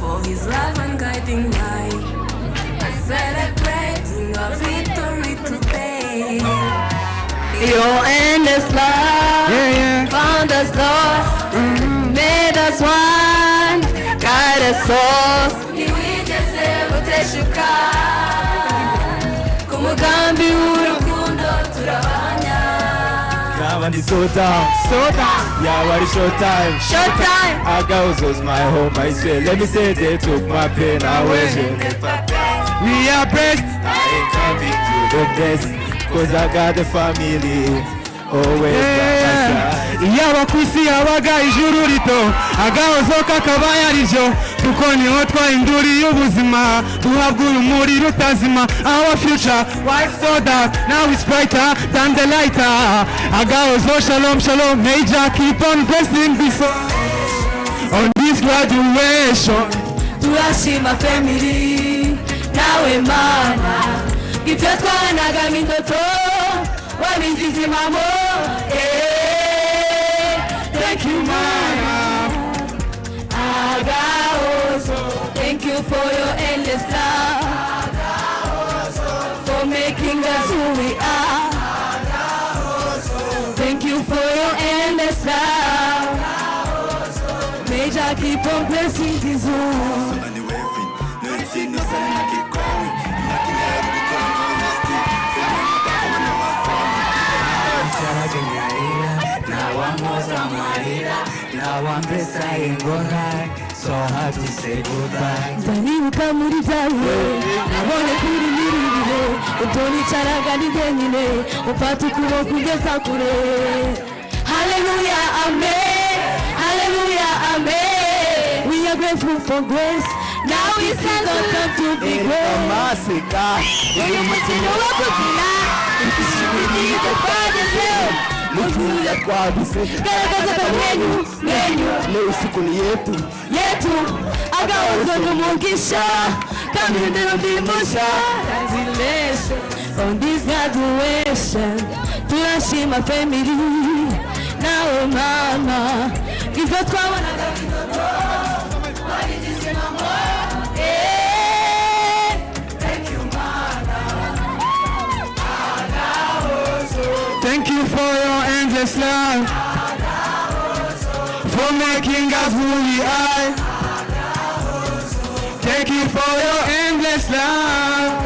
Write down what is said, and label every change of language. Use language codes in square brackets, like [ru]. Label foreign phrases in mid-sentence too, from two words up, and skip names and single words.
[en] His love and guiding light. Celebrating our victory today. Your endless love found us lost, made us one, guide us all. [rw] Ntiwigeze uteshuka, ku mugambi w'urukundo turabanya. [en] Now and it's so down. Yeah, what is showtime? Agahozo's my home, I swear. Let me say they took my pain away. We are blessed. I ain't coming to the best, cause I got the family always by my side. [rw] Yaba kwisi yabaga ijuru rito, agahozo kakaba yariryo, kuko niho twahinduriye ubuzima, duhabwa urumuri rutazima. [en] Our future was so dark, now it's brighter than the lighter. Agahozo-Shalom, shalom, may Jah keep on blessing this on this graduation. [rw] Turashima family, nawe mama, ibyo twanaga nk'indoto wabigize impamo. [en] Thank you mama, Agahozo. Thank you for your endless love, for making us who we are. Thank you for your endless love. May Jah keep on blessing this world. Now I'm beside God, so hard to say goodbye. [rw] Nzanibuka muri byawe, nabone kuri nyiribihe, ubwo nicaraga ndi jyenyine, ufata ukuboko kugeza kure. [en] Hallelujah, amen. Hallelujah, amen. We are grateful for grace. Now we stand on top to be great. [rw] Uyu mukino wo kubyina, ishimwe [en] the Father's love. [rw] Mutuya twabise, [sw] garagaza kamwenyu, leo siku ni yetu. [rw] Agahozo n'umugisha, kamihindiro ndimusha. [en] Congratulations on this graduation. [rw] Turashima family, nawe mama, ibyo twabonaga nk'indoto wabigize impamo. [en] Thank you mama, Agahozo. Thank you for your endless love, for making us who we are. Thank you for your endless love.